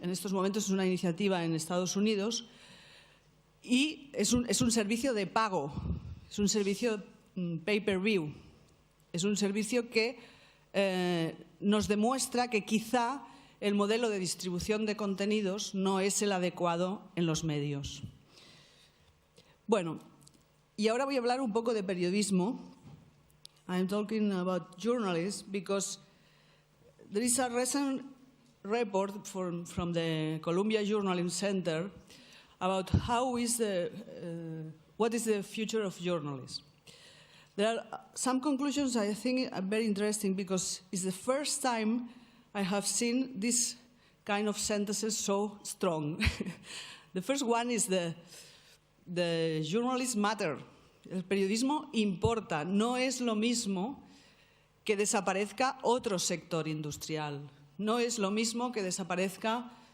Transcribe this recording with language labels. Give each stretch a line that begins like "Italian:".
Spanish: En estos momentos es una iniciativa en Estados Unidos y es un servicio de pago, es un servicio pay-per-view, es un servicio que nos demuestra que quizá el modelo de distribución de contenidos no es el adecuado en los medios. Bueno, y ahora voy a hablar un poco de periodismo.
English: I'm talking about journalism because there is a recent report from the Columbia Journalism Center about what is the future of journalism. There are some conclusions I think are very interesting because it's the first time I have seen this kind of sentences so strong. The first one is the journalism matter.
Spanish: El periodismo importa. No es lo mismo que desaparezca otro sector industrial. No es lo mismo que desaparezca